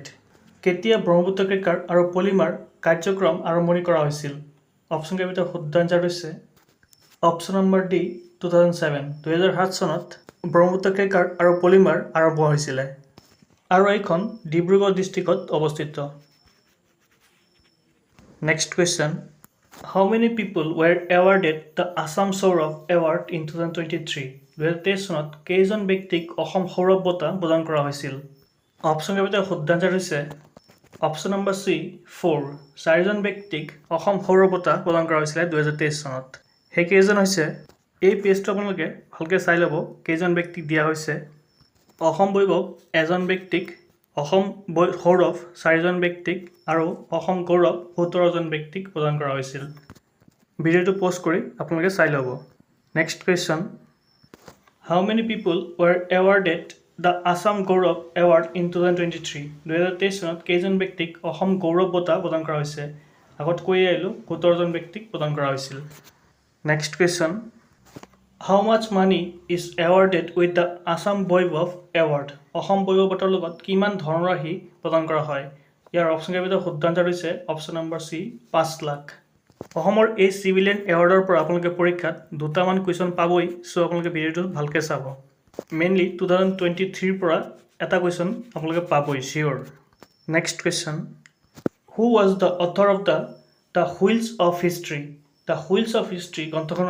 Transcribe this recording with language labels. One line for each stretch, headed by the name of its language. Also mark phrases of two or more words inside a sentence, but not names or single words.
Assamese: কেতিয়া ব্ৰহ্মপুত্ৰ ক্ৰেকাৰ আৰু পলিমাৰ কাৰ্যক্ৰম আৰম্ভণি কৰা হৈছিল অপশ্যন কেৰ ভিতৰত শুদ্ধ আনচাৰ হৈছে অপশ্যন নম্বৰ ডি 2007 চনত ব্ৰহ্মপুত্ৰ ক্ৰেকাৰ আৰু পলিমাৰ আৰম্ভ হৈছিলে আৰু এইখন ডিব্ৰুগড় ডিষ্ট্ৰিক্টত অৱস্থিত
English: next question How many people were awarded the Assam Saurav Award in 2023?
Assamese: 2023 চনত কেইজন ব্যক্তিক অসম সৌৰভ বঁটা প্ৰদান কৰা হৈছিল অপশ্যন কেৰ ভিতৰত শুদ্ধ আনচাৰ হৈছে অপশ্যন নম্বৰ চি 4 চাৰিজন ব্যক্তিক অসম সৌৰভ বঁটা প্ৰদান কৰা হৈছিলে 2023 চনত সেই কেইজন হৈছে এই পেজটো আপোনালোকে ভালকৈ চাই ল'ব কেইজন ব্যক্তিক দিয়া হৈছে অসম বৈভৱ এজন ব্যক্তিক অসম সৌৰভ চাৰিজন ব্যক্তিক আৰু অসম গৌৰৱ 17জন ব্যক্তিক প্ৰদান কৰা হৈছিল ভিডিঅ'টো প'ষ্ট কৰি আপোনালোকে চাই ল'ব
English: next question How many people were awarded the Assam Gaurav Award in 2023?
Assamese: 2023 চনত কেইজন ব্যক্তিক অসম গৌৰৱ বঁটা প্ৰদান কৰা হৈছে আগত কৈ আহিলোঁ 17জন ব্যক্তিক প্ৰদান কৰা হৈছিল
English: next question How much money is awarded with the Assam Vaibhav Award?
Assamese: অসম বৈভৱ বঁটাৰ লগত কিমান ধনৰাশি প্ৰদান কৰা হয় ইয়াৰ অপশ্যন কেৰ ভিতৰত শুদ্ধ আনচাৰ হৈছে অপশ্যন নম্বৰ চি 5 লাখ অসমৰ এই
English: civilian awardৰ
Assamese: পৰা আপোনালোকে পৰীক্ষাত দুটামান কুৱেশ্যন পাবই চ' আপোনালোকে ভিডিঅ'টো ভালকৈ চাব মেইনলি 2023 পৰা এটা কুৱেশ্যন আপোনালোকে পাবই চিয়'ৰ
English: next question who was the author of the Wheels of History the Wheels of History
Assamese: গ্ৰন্থখনৰ